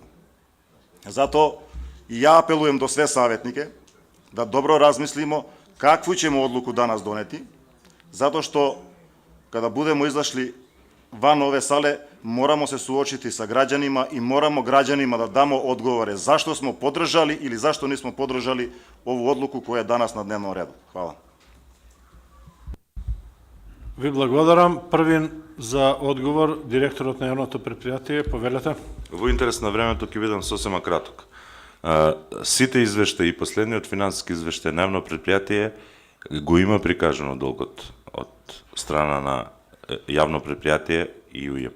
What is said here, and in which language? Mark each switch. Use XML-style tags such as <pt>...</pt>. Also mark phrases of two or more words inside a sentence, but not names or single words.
<sr>Zato i ja apelujem do sve savjetnike da dobro razmislimo kakvu ćemo odluku danas doneti, zato što kada budemo izašli van ove sale, moramo se suočiti sa građanima i moramo građanima da damo odgovore zašto smo podržali ili zašto nismo podržali ovu odluku koja je danas na dnevnom redu. Hvala.</sr> <mk>Ви благодарам. Првин за одговор директорот на јавното предпријатие, повелете. Во интерес на времето ќе бидам сосема краток. Сите извештаи и последниот финансиски извештај на јавно предпријатие го има прикажано долгот од страна на јавно предпријатие и УЈП.</mk>